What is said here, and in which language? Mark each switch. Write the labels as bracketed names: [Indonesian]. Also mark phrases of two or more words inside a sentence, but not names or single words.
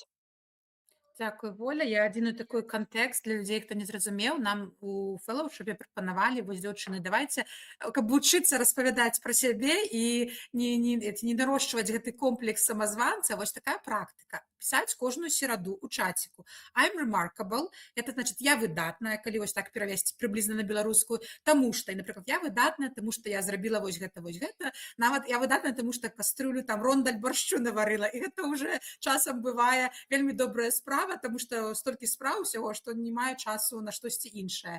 [Belarusian] Дзякуй, Воля. Я адзіны такой кантэкст для людзей, хто не зразумеў. Нам у фэлоўшыпе прапанавалі, вось, дзяўчыны, давайце, каб вучыцца распавядаць пра сябе і не нарошчваць гэты комплекс самазванца, вось такая практыка. Пісаць кожную сераду ў чаціку. [English] I'm remarkable. [Russian] Это значит, [Belarusian] я выдатная, калі вось так перавесці прыблізна на беларускую, таму што, напрыклад, я выдатная, таму што я зрабіла вось гэта, нават я выдатная, таму што каструлю там рондаль баршчу наварыла, і гэта ўжо часам бывае вельмі добрая справа, таму што столькі спраў усяго, што не маю часу на штосьці іншае.